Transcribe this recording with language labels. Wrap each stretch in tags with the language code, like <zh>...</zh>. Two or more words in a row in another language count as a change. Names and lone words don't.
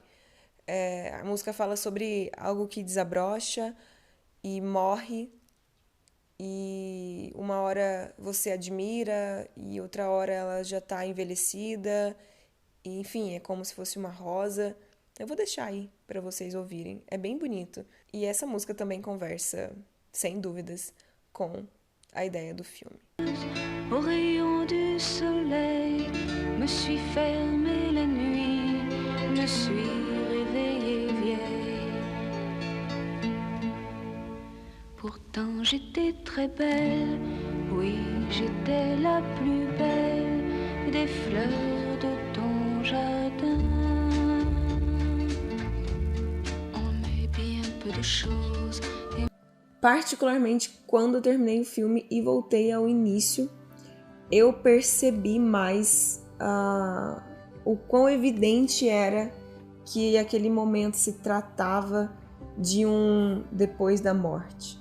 <pt>A música fala sobre algo que desabrocha e morre, e uma hora você admira e outra hora ela já está envelhecida, e, enfim, é como se fosse uma rosa. Eu vou deixar aí para vocês ouvirem, é bem bonito. E essa música também conversa, sem dúvidas, com a ideia do filme.</pt> <fr>Au rayon du soleil, me suis fermée la nuit, me suis réveillée vieille. Pourtant j'étais très belle, oui, j'étais la plus belle des fleurs de ton jardin. On est bien peu de choses.</fr> <pt>Particularmente quando eu terminei o filme e voltei ao início, eu percebi mais o quão evidente era que aquele momento se tratava de um depois da morte.</pt>